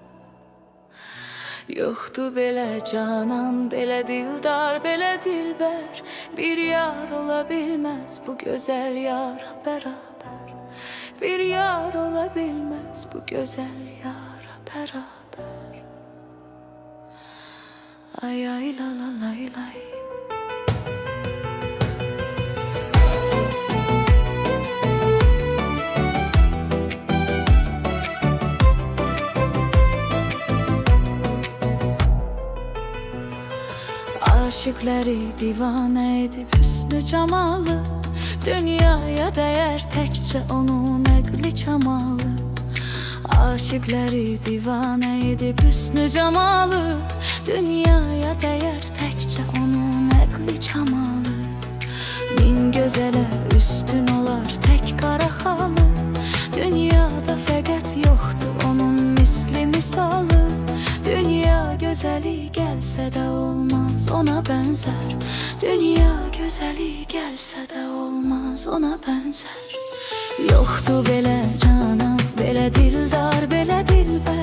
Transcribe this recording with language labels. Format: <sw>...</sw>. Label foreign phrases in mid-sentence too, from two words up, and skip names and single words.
<az>Yoxdur belə canan, belə dildar, belə dilbər. Bir yar ola bilməz bu gözəl yara bərabər. Bir yar ola bilməz bu gözəl yara bərabər. Ay ay la la lay lay.</az> <tr>Aşıkları divane edip hüsnü cemalı, dünyaya değer tekçe onun əqli çamalı. Aşıkları divane edip hüsnü cemalı, dünyaya değer tekçe onun əqli çamalı.</tr> <az>Min gözele üstün olar tek qara xalı, dünyada fəqət yoxdur onun misli misalı.</az> <tr>Dünya gözeli gelse de olmaz ona benzer. Dünya gözeli gelse de olmaz ona benzer.</tr> <az>Yoxdur belə canan, belə dildar, belə dilbər.</az>